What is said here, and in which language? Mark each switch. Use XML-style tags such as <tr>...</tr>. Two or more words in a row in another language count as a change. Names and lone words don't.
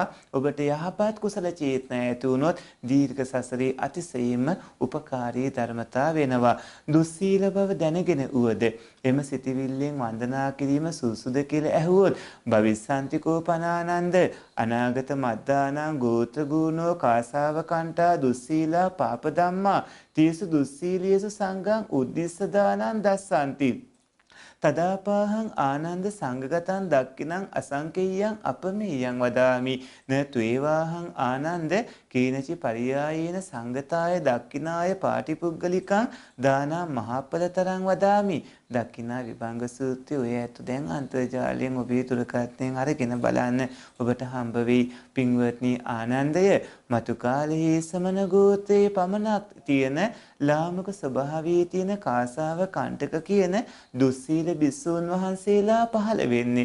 <si>ඔබට යහපත් කුසල චේතනා ඇති වුණොත් දීර්ඝ සසරේ අතිශයින්ම උපකාරී ධර්මතා වෙනවා. දුස්සීල බව දැනගෙන උවද එම සිතිවිල්ලෙන් වන්දනා කිරීම සුසුද කියලා ඇහුවොත්</si> <pi>භවිස්සන්තිකෝ පනානන්ද අනාගත මද්දානං ගෝත්‍ර ගුණෝ කාසාව කණ්ඨා දුස්සීලා පාප ධම්මා තීසු දුස්සීලියසු සංඝං උද්දිස්ස දානං දස්සන්ති තදාපාහං ආනන්ද සංඝගතං දක්ඛිනං අසංකේයං අපමෙයං වදාමි න ත්වේවාහං ආනන්ද කීනචි පරියායේන සංගතාය දක්ඛිනාය පාටිපුග්ගලිකං දානං මහප්පලතරං වදාමි</pi> <si>දකිනා විභංග සූත්‍රය ඔය ඇතු දැන් අන්තර්ජාලයෙන් ඔබේ දුරකථනයෙන් අරගෙන බලන්න ඔබට හම්බ වෙයි. පින්වත්නි ආනන්දය මතු කාලයේ සමන ගෝත්‍රයේ පමණක් තියෙන ලාමක ස්වභාවයේ තියෙන කාසාව කණ්ඨක කියන දුස්සීල භික්ෂූන් වහන්සේලා පහළ වෙන්නේ.</si>